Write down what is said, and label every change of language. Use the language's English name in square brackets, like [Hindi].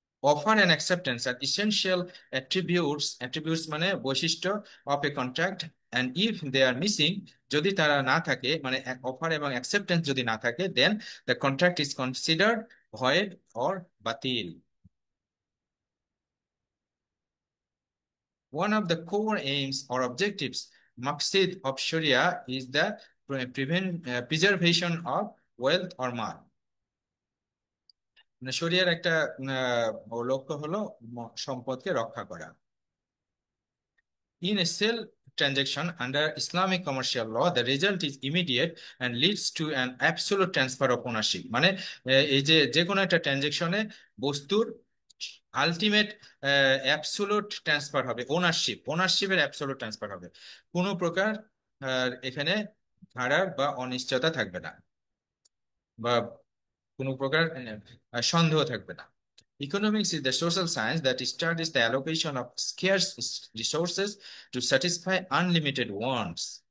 [English] Offer and acceptance are essential attributes [Bangla] মানে বৈশিষ্ট্য [English] of a contract, and if they are missing, [Bangla] যদি তারা না থাকে, [English] মানে অফার এবং অ্যাকসেপ্টেন্স যদি না থাকে, then the contract is considered void or বাতিল। One of the core aims or objectives, maqsid of Sharia, is the preservation of wealth or mal. [Bangla] মানে শরিয়ার একটা লক্ষ্য হলো সম্পদকে রক্ষা করা। [English] In a sale transaction under Islamic commercial law, the result is immediate and leads to an absolute transfer of ownership. [Bangla] মানে এই যে যে কোনো একটা ট্রানজেকশনে বস্তুর আলটিমেট অ্যাবসোলুট ট্রান্সফার হবে, ওনারশিপের অ্যাবসোলুট ট্রান্সফার হবে, কোনো প্রকার এখানে ধারার বা অনিশ্চয়তা থাকবে না, বা কোনো প্রকার সন্দেহ থাকবে না। [English] Economics is the social science that studies the allocation of scarce resources to satisfy unlimited wants.